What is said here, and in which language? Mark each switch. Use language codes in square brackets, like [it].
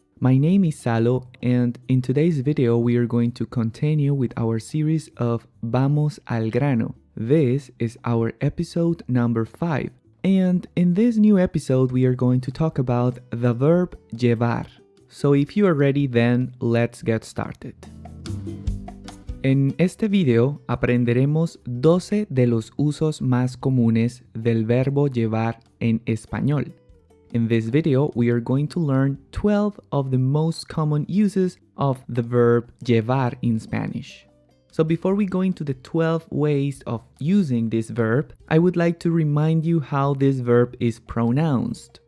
[en] My name is Salo and in today's video we are going to continue with our series of Vamos al grano. This is our episode number 5 and in this new episode we are going to talk about the verb llevar. So if you are ready then let's get started. [es] En este video aprenderemos 12 de los usos más comunes del verbo llevar en español. [en] In this video, we are going to learn 12 of the most common uses of the verb llevar in Spanish. So before we go into the 12 ways of using this verb, I would like to remind you how this verb is pronounced.